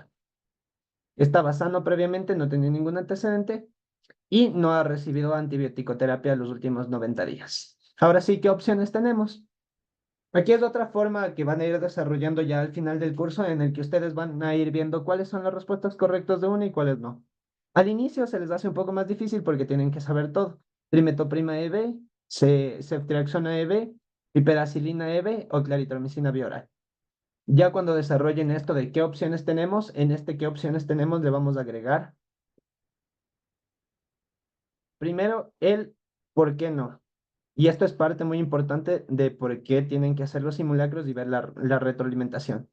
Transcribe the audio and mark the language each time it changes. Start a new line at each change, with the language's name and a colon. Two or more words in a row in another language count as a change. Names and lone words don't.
Spanish: Estaba sano previamente, no tenía ningún antecedente y no ha recibido antibiótico-terapia los últimos 90 días. Ahora sí, ¿qué opciones tenemos? Aquí es otra forma que van a ir desarrollando ya al final del curso en el que ustedes van a ir viendo cuáles son las respuestas correctas de una y cuáles no. Al inicio se les hace un poco más difícil porque tienen que saber todo. Trimetoprima EB, ceftriaxona EB, piperacilina EB o claritromicina bioral. Ya cuando desarrollen esto de qué opciones tenemos, en este qué opciones tenemos le vamos a agregar Primero, el por qué no. Y esto es parte muy importante de por qué tienen que hacer los simulacros y ver la retroalimentación.